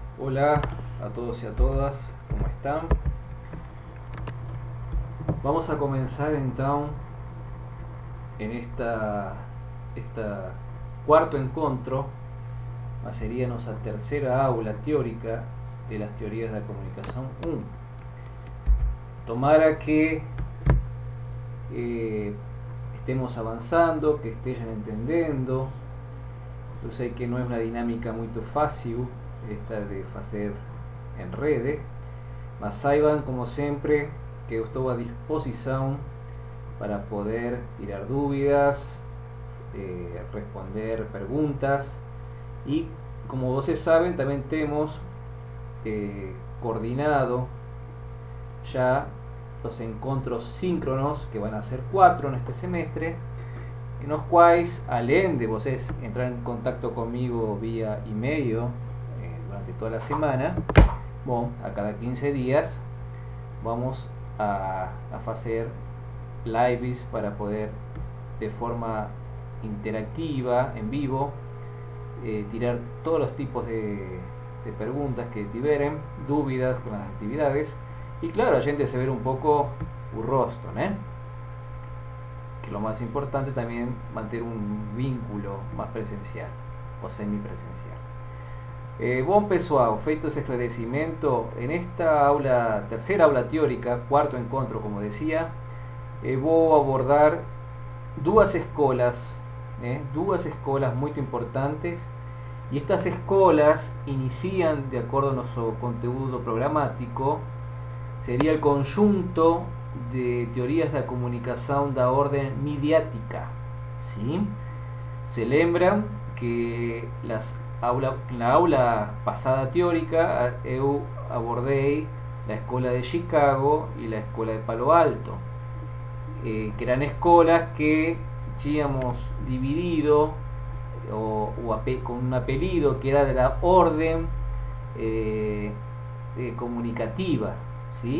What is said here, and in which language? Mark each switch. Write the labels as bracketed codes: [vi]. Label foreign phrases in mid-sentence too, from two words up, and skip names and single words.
[es] Hola a todos y a todas, ¿cómo están? Vamos a comenzar entonces en esta cuarto encontro, sería nuestra tercera aula teórica de las teorías de la comunicación 1. Tomara que estemos avanzando, que estén entendiendo. Yo sé que no es una dinámica muy fácil esta de hacer en redes, [pt] mas saiban, como sempre, que eu estou à disposição para poder tirar dúvidas, responder perguntas, e como vocês sabem, também temos coordinado [es] ya los encontros síncronos, que van a ser 4 en este semestre, en los cuales, [pt] além de vocês entrar [es] en contacto conmigo vía email durante toda la semana, a cada 15 días vamos a hacer lives para poder de forma interactiva, en vivo, tirar todos los tipos de preguntas [pt] que tiverem, dúvidas [es] con las actividades, y claro, [pt] a gente se ver [es] un poco el rostro, que lo más importante también mantener un vínculo más presencial o semipresencial. [pt] Bom pessoal, feito esse esclarecimento, [es] en esta aula, tercera aula teórica, cuarto encontro, como decía, voy a abordar [pt] duas escolas [es] muy importantes, y estas escolas inician, de acuerdo a nuestro contenido programático, sería el conjunto de teorías de la comunicación de orden mediática, ¿sí? Se lembran que la aula pasada teórica [pt] eu abordei [es] la escuela de Chicago y la escuela de Palo Alto, que eran escuelas que habíamos dividido con un apellido que era de la orden comunicativa, ¿sí?